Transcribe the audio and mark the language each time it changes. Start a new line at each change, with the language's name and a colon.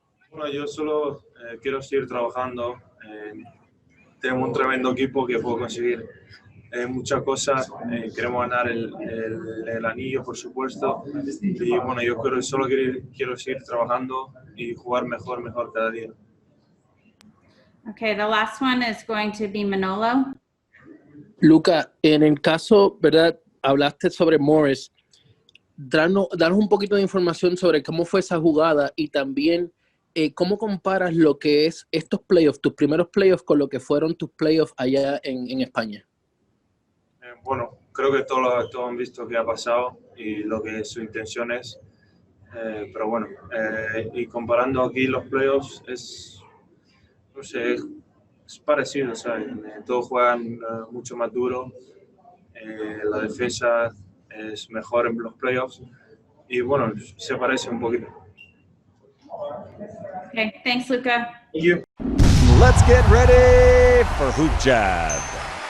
Spanish: Bueno, yo solo quiero seguir trabajando. Tenemos un tremendo equipo que puedo conseguir muchas cosas. Queremos ganar el anillo, por supuesto. Y bueno, yo solo quiero seguir trabajando y jugar mejor cada día.
English: Okay, the last one is going to be Manolo.
Spanish: Luka, en el caso, ¿verdad? Hablaste sobre Morris. Danos un poquito de información sobre cómo fue esa jugada y también cómo comparas lo que es estos playoffs, tus primeros playoffs, con lo que fueron tus playoffs allá en España. Bueno, creo que todos han visto qué ha pasado y lo que su intención es. Pero bueno, y comparando aquí los playoffs no sé, es parecido, ¿sabes? Todos juegan mucho más duro, la defensa es mejor en los playoffs y bueno, se parece un poquito.
English: Okay, thanks, Luka. Thank you. Let's get ready for HoopJab.